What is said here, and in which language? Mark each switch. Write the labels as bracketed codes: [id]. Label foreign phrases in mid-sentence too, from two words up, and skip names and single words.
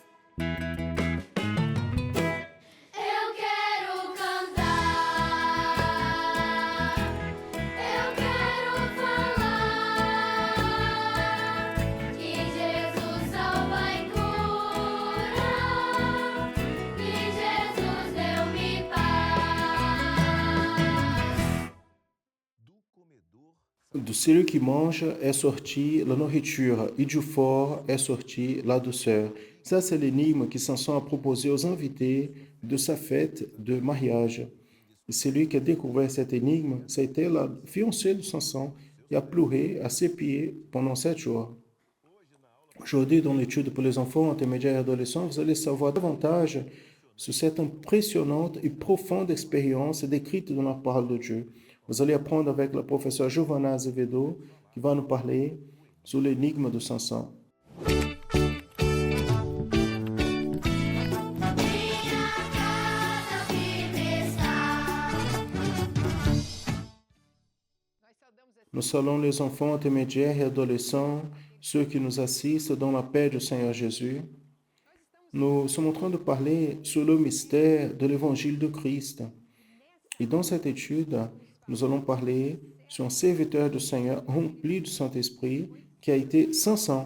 [pt] Eu quero cantar, eu quero falar que Jesus salva e cura, que Jesus deu-me paz. [fr] De celui qui mange est sortie la nourriture, et du fort est sortie la douceur. Ça, c'est l'énigme que Samson a proposé aux invités de sa fête de mariage. Et celui qui a découvert cette énigme, c'était la fiancée de Samson, qui a pleuré à ses pieds pendant 7 jours. Aujourd'hui, dans l'étude pour les enfants, intermédiaires et adolescents, vous allez savoir davantage sur cette impressionnante et profonde expérience décrite dans la parole de Dieu. Vous allez apprendre avec le professeur Giovanna Azevedo, qui va nous parler sur l'énigme de Samson. [pt] Minha casa firme está. [fr] Nous saluons les enfants intermédiaires et adolescents ceux qui nous assistent dans la paix du Seigneur Jésus. Nous sommes en train de parler sur le mystère de l'évangile de Christ. Et dans cette étude, nous allons parler sur un serviteur du Seigneur rempli du Saint-Esprit qui a été sans sang.